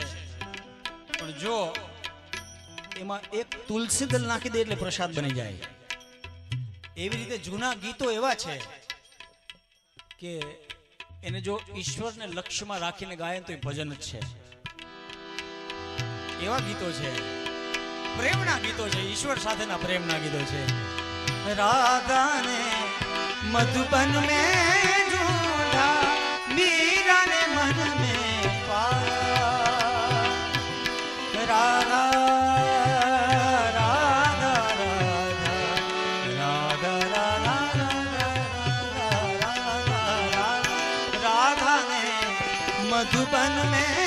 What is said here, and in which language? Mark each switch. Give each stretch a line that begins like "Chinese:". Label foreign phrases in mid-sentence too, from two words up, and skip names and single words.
Gujarati: પણ જો એમાં એક તુલસી દળ નાખી દે એટલે પ્રસાદ બની જાય। એવી રીતે જૂના ગીતો એવા છે કે એને જો ઈશ્વરને લક્ષ્યમાં રાખીને ગાય તો એ ભજન જ છે। એવા ગીતો છે, પ્રેમના ગીતો છે, ઈશ્વર સાથેના પ્રેમના ગીતો છે।
Hindi: राधा ने मधुबन में ढूंढा, मीरा ने मन में पाया। राधा राधा राधा राधा राधा राधा ने मधुबन में